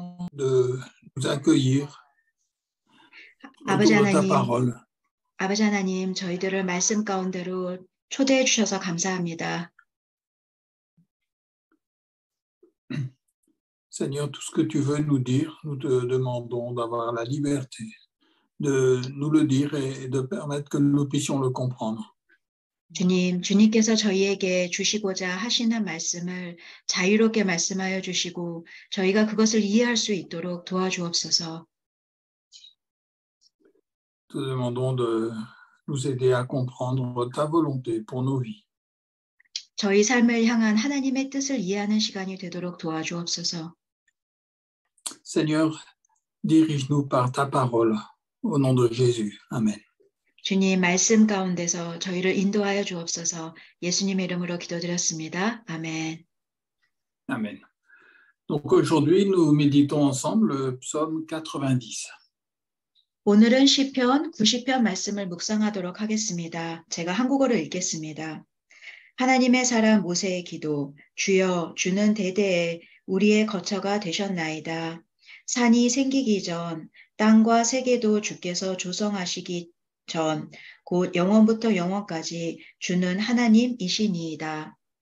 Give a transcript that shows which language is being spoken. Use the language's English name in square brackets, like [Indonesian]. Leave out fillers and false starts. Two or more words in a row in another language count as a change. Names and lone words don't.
[French] de nous accueillir [Korean] 아버지 [French] autour de ta [Korean] 하나님, [French] parole. [Korean] 아버지 하나님, 저희들을 말씀 가운데로 초대해 주셔서 감사합니다. [French] Seigneur, tout ce que tu veux nous dire, nous te demandons d'avoir la liberté de nous le dire et de permettre que nous puissions le comprendre. [Korean] 주님, 주님께서 저희에게 주시고자 하시는 말씀을 자유롭게 말씀하여 주시고 저희가 그것을 이해할 수 있도록 도와주옵소서. [French] Te demandons de nous aider à comprendre ta volonté pour nos vies. [Korean] 저희 삶을 향한 하나님의 뜻을 이해하는 시간이 되도록 도와주옵소서. [French] Seigneur, dirige-nous par ta parole. Au nom de Jésus. Amen. [Korean] 주님 말씀 가운데서 저희를 인도하여 주옵소서. 예수님의 이름으로 기도드렸습니다. 아멘. [French] Amen. Donc aujourd'hui, nous méditons ensemble le psaume 90. [Korean] 오늘은 시편 90편 말씀을 묵상하도록 하겠습니다. 제가 한국어로 읽겠습니다. 하나님의 사람 모세의 기도, 주여 주는 대대에 우리의 거처가 되셨나이다. 산이 생기기 전, 땅과 세계도 주께서 조성하시기 전, 곧 영원부터 영원까지 주는 하나님이시니이다.